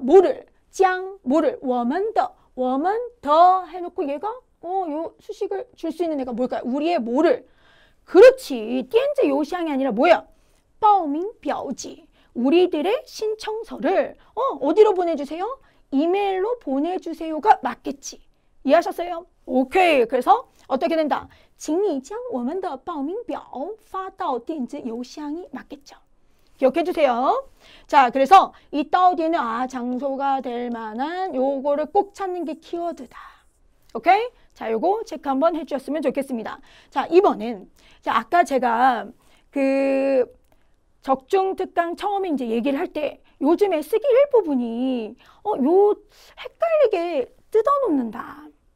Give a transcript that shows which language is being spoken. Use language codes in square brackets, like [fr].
[ko] 뭐를, 짱, 뭐를, [zh] 我们的 [ko] 해놓고 얘가 요 수식을 줄 수 있는 애가 뭘까요? 우리의 뭐를. 그렇지. 电子邮箱이 아니라 뭐야? 报名表지. 우리들의 신청서를 어디로 보내주세요? 이메일로 보내주세요가 맞겠지. 이해하셨어요? 오케이. 그래서 어떻게 된다? [zh] 请你将我们的报名表发到电子邮箱 [ko] 이 맞겠죠. 기억해 주세요. 자, 그래서 이 따오 뒤에는 장소가 될 만한 요거를 꼭 찾는 게 키워드다. 오케이? 자, 요거 체크 한번 해주셨으면 좋겠습니다. 자, 이번엔 자, 아까 제가 그 적중 특강 처음에 이제 얘기를 할 때 요즘에 쓰기 일부분이 요 헷갈리게 뜯어놓는다.